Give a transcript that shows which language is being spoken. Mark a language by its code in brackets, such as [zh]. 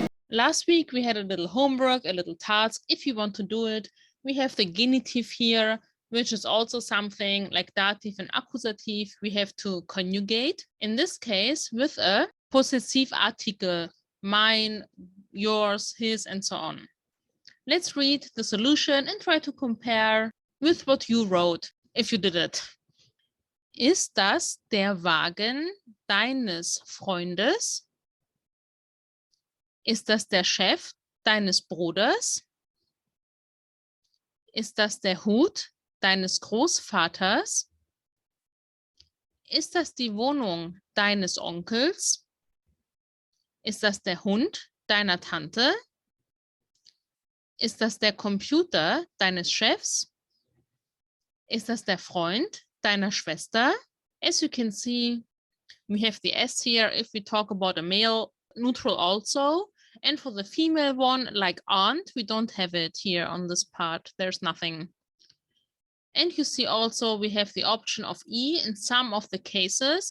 [en] Last week we had a little homework, a little task. If you want to do it, we have the genitive here, which is also something like dative and accusative. We have to conjugate, in this case, with a possessive article, mine, yours, his, and so on. Let's read the solution and try to compare with what you wrote, if you did it. [de] Ist das der Wagen deines Freundes? Ist das der Chef deines Bruders? Ist das der Hut deines Großvaters? Ist das die Wohnung deines Onkels? Ist das der Hund deiner Tante? Ist das der Computer deines Chefs? Ist das der Freund deiner Schwester? [en] As you can see, we have the S here if we talk about a male, neutral also. And for the female one, like aunt, we don't have it here on this part. There's nothing. And you see also we have the option of E in some of the cases.